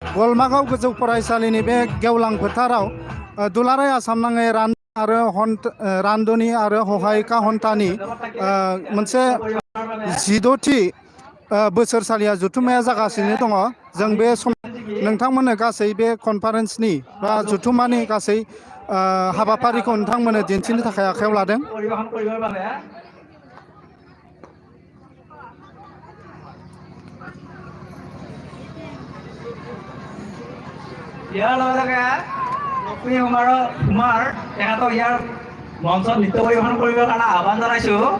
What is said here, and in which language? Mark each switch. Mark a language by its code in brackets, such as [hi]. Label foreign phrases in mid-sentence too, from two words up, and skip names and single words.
[brx] गलमागाव गोजौ फरायसालिनि बे गेवलां फोथाराव दुलाराय आसाम नाङै रान्दनि आरो हहायका हन्तानि मोनसे 16थि बोसोरसालिया जुथुम्माया जागासिनो दङ। जों बे सम नोंथांमोननो गासै बे कनफारेन्सनि बा जुथुम्मानि गासै हाबाफारिखौ नोंथांमोननो दिन्थिनो थाखाय आखायाव लादों। [as] ইয়াৰ লগে লগে লক্ষ্মী কুমাৰ তেখেতক ইয়াৰ মঞ্চত নৃত্য পৰিৱেশন কৰিবৰ কাৰণে আহ্বান জনাইছোঁ।